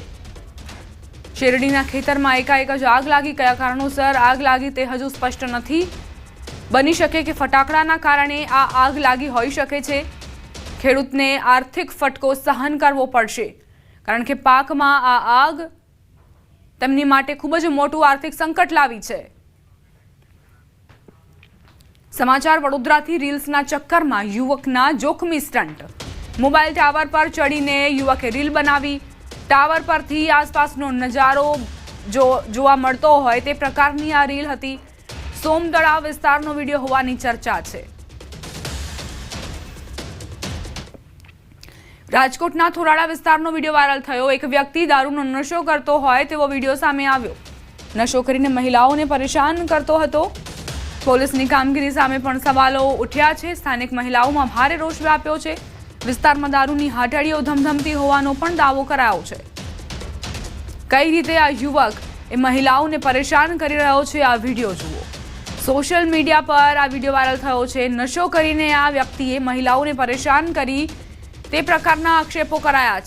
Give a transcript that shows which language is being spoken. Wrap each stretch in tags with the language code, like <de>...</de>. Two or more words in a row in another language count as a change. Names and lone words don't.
<gu>શેરડીના ખેતર મેં એકાએક જ આગ લાગી। કયા કારણોસર આગ લાગી તે હજુ સ્પષ્ટ નહીં। બની શકે કે ફટાકડાના કારણે આ આગ લાગી હોઈ શકે છે। ખેડૂતને આર્થિક ફટકો સહન કરવો પડશે, કારણ કે પાક મેં આ આગ તેમની માટે ખૂબ જ મોટું આર્થિક સંકટ લાવી છે। સમાચાર વડોદરાથી રીલ્સના ચક્કરમાં યુવકના જોખમી સ્ટંટ। મોબાઈલ ટાવર પર ચઢીને યુવકે રીલ બનાવી। ટાવર પરથી આસપાસનો નજારો જોવા મળતો હોય તે પ્રકારની આ રીલ હતી। સોમતળાવ વિસ્તારનો વિડિયો હોવાની ચર્ચા છે। રાજકોટના થોરાડા વિસ્તારનો વિડિયો વાયરલ થયો। એક વ્યક્તિ દારૂનો નશો કરતો હોય તેવો વિડિયો સામે આવ્યો। નશો કરીને મહિલાઓને પરેશાન કરતો હતો। પોલીસની કામગીરી સામે પણ સવાલો ઉઠ્યા છે। સ્થાનિક મહિલાઓમાં ભારે રોષ વ્યાપ્યો છે। વિસ્તારમાં દારૂની હાટડીઓ ધમધમતી હોવાનો પણ દાવો કરાયો છે। કઈ રીતે આ યુવક એ મહિલાઓને પરેશાન કરી રહ્યો છે, આ વિડિયો જુઓ। સોશિયલ મીડિયા પર આ વિડિયો વાયરલ થયો છે। નશો કરીને આ વ્યક્તિએ મહિલાઓને પરેશાન કરી તે પ્રકારના આક્ષેપો કરાયા છે।</gu>